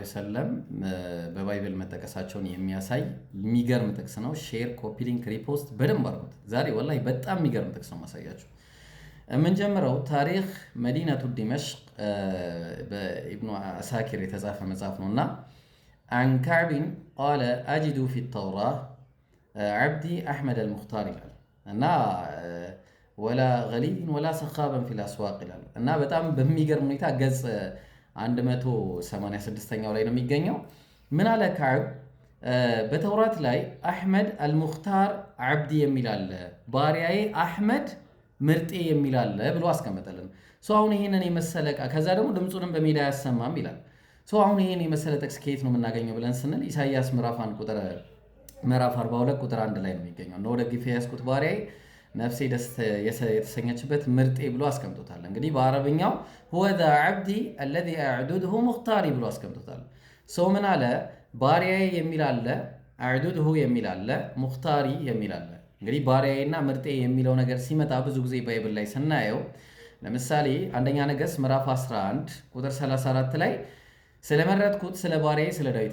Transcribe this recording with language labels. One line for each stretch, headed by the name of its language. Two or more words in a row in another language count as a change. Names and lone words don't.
Amharic: ወሰለም በባይብል መጠቀሳቸውን የሚያሳይ የሚገርም ጥቅስ ነው። ሼር፣ ኮፒ ሊንክ፣ ሪፖስት በደንብ አድርጉት። ዛሬ ወላሂ በጣም የሚገርም ጥቅስ ነው ማሳያችሁ። የምንጀምረው ታሪክ መዲነቱ ዲመሽቅ በኢብኑ አሳኪር የተጻፈ መጽሐፍ ነውና
Arabic: عن كعب قال أجد في التوراة عبدي أحمد المختار
Amharic: ይላል እና
Arabic: ولا غليظ ولا سخابا في الأسواق
Amharic: ይላል እና በጣም በሚገርም ሁኔታ ገጽ 186ኛው ላይ ነው የሚገኘው። ምን አለ ከዕብ በተውራት ላይ
Arabic: أحمد المختار عبدي
Amharic: የሚል አለ፣ ባሪያዬ አህመድ ምርጤ የሚል አለ ብሎ አስቀመጠልን። አሁን ይሄንን የመሰለ ከዛ ደግሞ ድምፁንም በሜዳ ያሰማም ይላል። አሁን ይሄን የመሰለ ጥቅስ ከየት ነው የምናገኘው ብለን ስንል ኢሳይያስ ምዕራፍ 42 ቁጥር 1 ላይ ነው የሚገኘው። ነው ደግፌ ያስኩት ባሪያዬ ነፍሴ ደስ የተሰኘችበት ምርጤ ብሎ አስቀምጦታል። እንግዲህ በአረብኛው
Arabic: هو ذا عبدي الذي اعدده مختاري
Amharic: ብሎ አስቀምጦታል። ምን አለ? ባሪያዬ የሚል አለ፣ አዕዱድሁ የሚል አለ፣ ሙኽታሪ የሚል አለ። እንግዲህ ባሪያዬና ምርጤ የሚለው ነገር ሲመጣ ብዙ ጊዜ ባይብል ላይ ስናየው ለምሳሌ አንደኛ ነገሥት ምዕራፍ 11 ቁጥር 34 ላይ ስለመረጥኩት ስለ ባሪያዬ ስለ ዳዊት